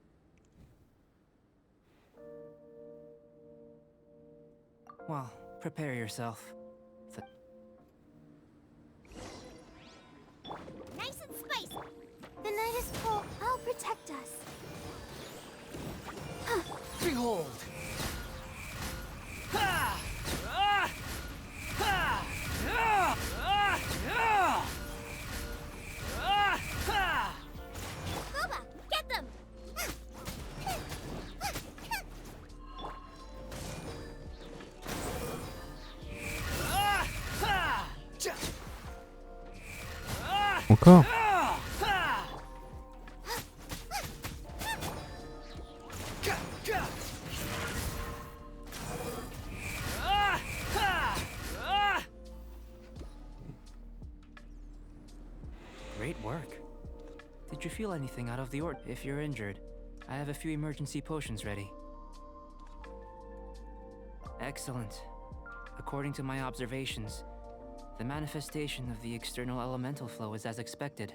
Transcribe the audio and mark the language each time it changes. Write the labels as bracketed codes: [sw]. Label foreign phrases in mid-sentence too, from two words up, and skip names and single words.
[en] Well, prepare yourself. Nice and spicy. The night is cold. I'll protect us. Behold! Ha! Ah! Ha! Ah! Ah! Ah! Ah! Ha! Boba, get them! Ah! Ha! Ja! Ah! Encore? Ah! Ha! Ka! Ka! Ah! Ha! Ah! Great work. Did you feel anything out of the ordinary? If you're injured, I have a few emergency potions ready. Excellent. According to my observations, the manifestation of the external elemental flow is as expected.